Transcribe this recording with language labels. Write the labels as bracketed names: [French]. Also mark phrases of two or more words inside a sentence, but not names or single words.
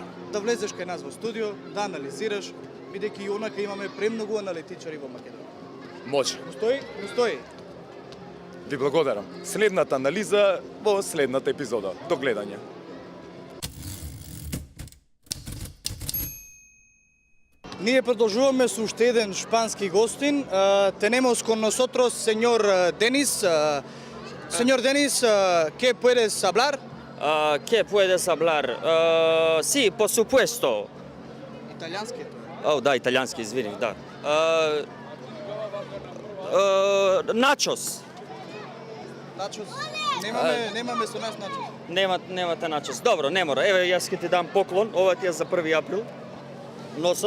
[Macedonian] Да влезеш кај нас во студио, да анализираш, бидејќи и онака имаме премногу аналитичари во Македонија. Може. Устои? Устои. Ви благодарам. Следната анализа во следната епизода. До гледање. Ние продолжуваме со уште еден шпански гостин. [Spanish] Tenemos con nosotros señor Denis. Señor Denis, ¿qué puedes hablar? ¿Qué puedes hablar? Sí, por supuesto. [Macedonian] Италиански. О, да, италиански, извини, да. Начос. Начос. Немаме со нас начос. Немате начос. Добро, не мора. Еве, јас ќе ти дам поклон. Ова ти е за 1 април. Носот.